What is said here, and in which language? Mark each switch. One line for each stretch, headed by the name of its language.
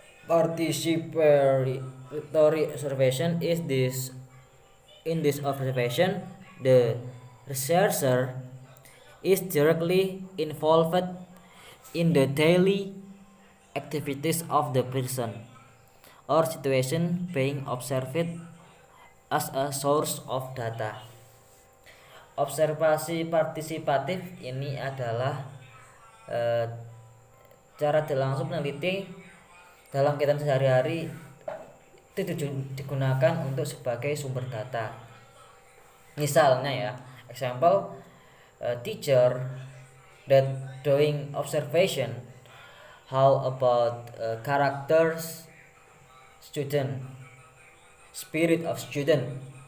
English: Participatory observation is in this observation the researcher is directly involved in the daily activities of the person or situation being observed as a source of data.
Indonesian: Observasi partisipatif ini adalah cara langsung meneliti dalam kegiatan sehari-hari itu digunakan untuk sebagai sumber data. Misalnya ya,
English: example teacher that doing observation how about characters student, spirit of student,